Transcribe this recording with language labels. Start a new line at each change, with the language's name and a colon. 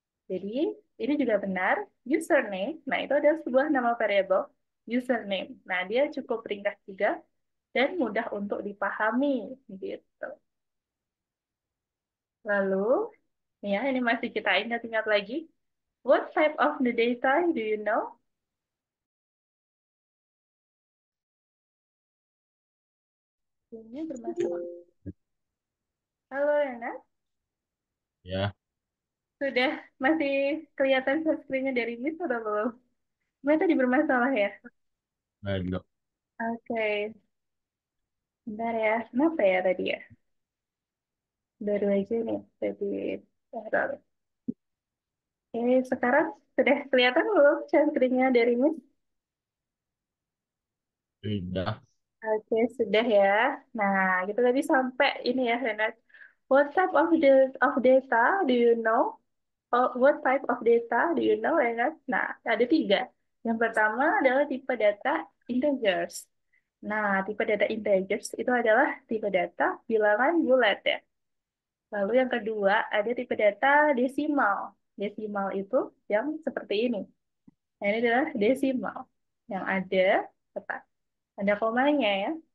Indonesian: Jadi ini juga benar, username, nah itu adalah sebuah nama variabel username. Nah dia cukup ringkas juga dan mudah untuk dipahami gitu. Lalu, ya, ini masih kita ingat-ingat lagi.
English: What type of the data do you know?
Indonesian: Ini bermasalah. Halo, Yana. Ya, Sudah masih kelihatan screen-nya dari Miss atau belum? Memang tadi bermasalah ya? belum. Oke, bentar ya. Kenapa ya tadi ya? Baru aja nih, tadi. Bentar. Sekarang sudah kelihatan belum screen-nya dari Miss? Sudah. Oke, sudah ya. Nah, kita tadi sampai ini ya, Renat.
English: What type of data do you know? Oh, what type of data do you know, Renat?
Indonesian: Nah, ada tiga. Yang pertama adalah tipe data integers. Nah, tipe data integers itu adalah tipe data bilangan bulat ya. Lalu yang kedua ada tipe data desimal. Desimal itu yang seperti ini. Nah, ini adalah desimal. Yang apa? Ada komanya ya.